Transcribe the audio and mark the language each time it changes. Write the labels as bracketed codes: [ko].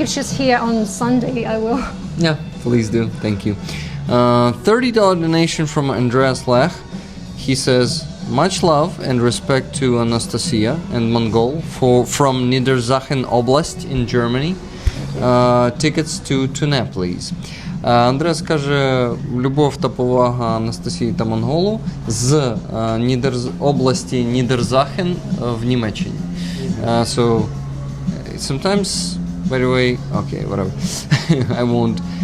[en] If she's here on Sunday, I will. Yeah, please do. Thank you. $30 donation from Andreas Lech. He says, much love and respect to Anastasia and Mongol from Niedersachsen Oblast in Germany. Tickets to Tune, please. [uk] Андреас каже, любов та повага Анастасії та Монголу з області Нідерзахен в Німеччині. [en] So, sometimes, by the way, okay, whatever. I won't.